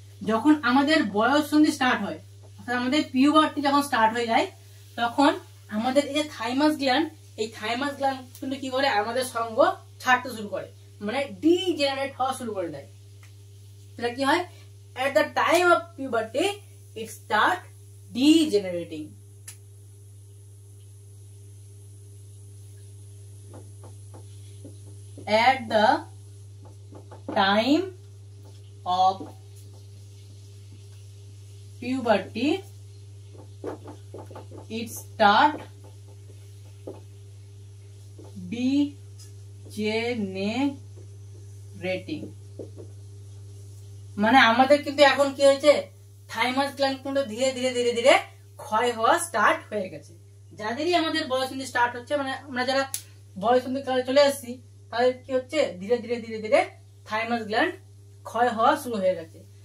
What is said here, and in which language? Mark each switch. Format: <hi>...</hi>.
<bn>যখন আমাদের বয়ঃসন্ধি স্টার্ট হয়, অর্থাৎ আমাদের পিউবার্টি যখন স্টার্ট হয়ে যায়, তখন আমাদের এই যে থাইমাস গ্ল্যান্ড, এই থাইমাস গ্ল্যান্ড কিন্তু কি করে আমাদের সঙ্গ ছাড়তে শুরু করে, মানে ডিজেনারেট হওয়া শুরু করে দেয়। এটা কি হয়,</bn> <en>at the time of puberty it start degenerating. At the time of puberty it start degenerating.</en> <bn>মানে আমাদের কিন্তু এখন কি হয়েছে, থাইমাস গ্ল্যান্ড কিন্তু ধীরে ধীরে ধীরে ধীরে ক্ষয় হওয়া স্টার্ট হয়ে গেছে। যাদেরই আমাদের বয়ঃসন্ধি স্টার্ট হচ্ছে, মানে আমরা যারা বয়ঃসন্ধি কালে চলে আসছি, তাদের কি হচ্ছে, ধীরে ধীরে ধীরে ধীরে থাইমাস গ্ল্যান্ড ক্ষয় হওয়া শুরু হয়ে গেছে।</bn>